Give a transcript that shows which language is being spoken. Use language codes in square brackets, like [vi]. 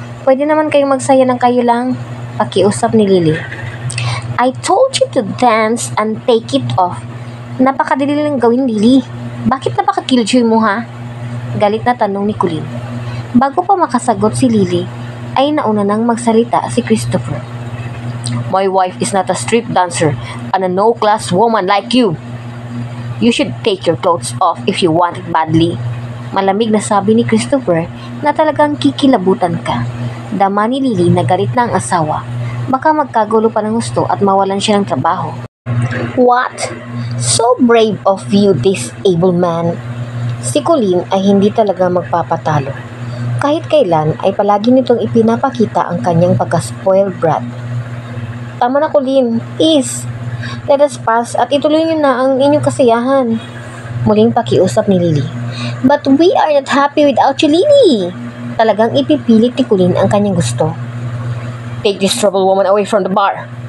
[tl] Pwede naman kayong magsaya ng kayo lang. Pakiusap ni Lily. [en] I told you to dance and take it off. [tl] Napakadali lang gawin, [en] Lily. [tl] Bakit napaka-killjoy mo, ha? Galit na tanong ni Colleen. Bago pa makasagot si Lily, ay nauna nang magsalita si Christopher. [en] My wife is not a street dancer and a no-class woman like you. You should take your clothes off if you want it badly. [tl] Malamig na sabi ni Christopher na talagang kikilabutan ka. Dama ni Lily na galit na ang asawa. Baka magkagulo pa ng gusto at mawalan siya ng trabaho. [en] What? So brave of you, disabled man. [tl] Si Colleen ay hindi talaga magpapatalo. Kahit kailan ay palagi nitong ipinapakita ang kanyang pagka-spoiled brat. Tama na, Colleen. [en] Please, let us pass [tl] at ituloy niyo na ang inyong kasiyahan. Muling pakiusap ni Lily. [en] But we are not happy without you, Lily. [tl] Talagang ipipilit ni Colleen ang kanyang gusto. [en] Take this troubled woman away from the bar.